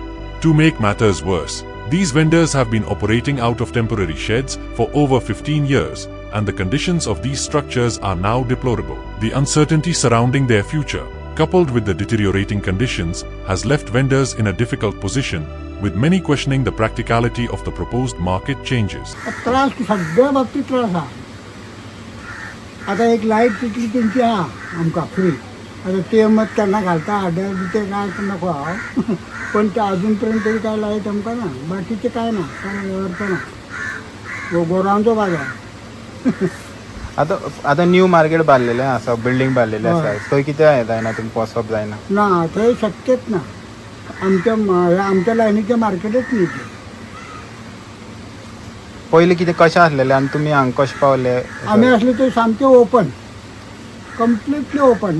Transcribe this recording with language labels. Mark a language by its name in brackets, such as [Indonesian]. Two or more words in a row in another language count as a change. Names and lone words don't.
[English] To make matters worse, these vendors have been operating out of temporary sheds for over 15 years, and the conditions of these structures are now deplorable. The uncertainty surrounding their future, coupled with the deteriorating conditions, has left vendors in a difficult position, with many questioning the practicality of the proposed market changes. [Konkani] त्रास सगळ्या बाबतीत त्रास हा. आता एक लाईट तिथली त्यांची हा आमका फ्री. आता ते मग त्यांना घालता आड्या ते काय नको हा. पण ते अजूनपर्यंत तरी काय लाईट आमका ना बाकीचे काय ना काय अर्थ ना गोरांचो बाजार. आता [English] new market [Konkani] बांधलेलें आसा, बिल्डींग बांधलेलें आसा, थंय कितें जायना तुमकां वचप जायना? ना थंय शक्यच ना. [Marathi] आमच्या लायनीचे मार्केटच नाही ते. [Konkani] पयलीं कितें कशें आसलेलें आनी तुमी हांगा कशें पावले? आम्ही असले ते सामके ओपन, [English] completely open.